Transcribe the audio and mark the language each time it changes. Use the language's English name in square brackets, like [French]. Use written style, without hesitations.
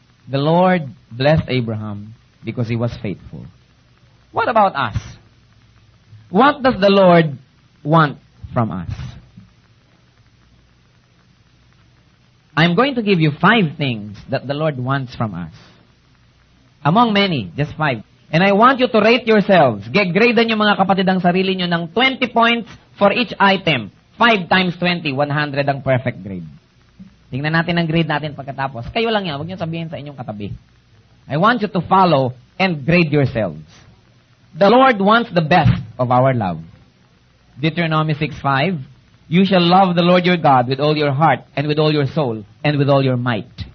[English] The Lord blessed Abraham because he was faithful. What about us? What does the Lord want from us? I'm going to give you 5 things that the Lord wants from us. Among many, just 5. And I want you to rate yourselves. [Filipino] Gradean yung mga kapatid ang sarili nyo ng 20 points for each item. 5 times 20, 100 ang perfect grade. Tingnan natin ang grade natin pagkatapos. Kayo lang yan, huwag nyo sabihin sa inyong katabi. [English] I want you to follow and grade yourselves. The Lord wants the best of our love. Deuteronomy 6:5, you shall love the Lord your God with all your heart and with all your soul and with all your might.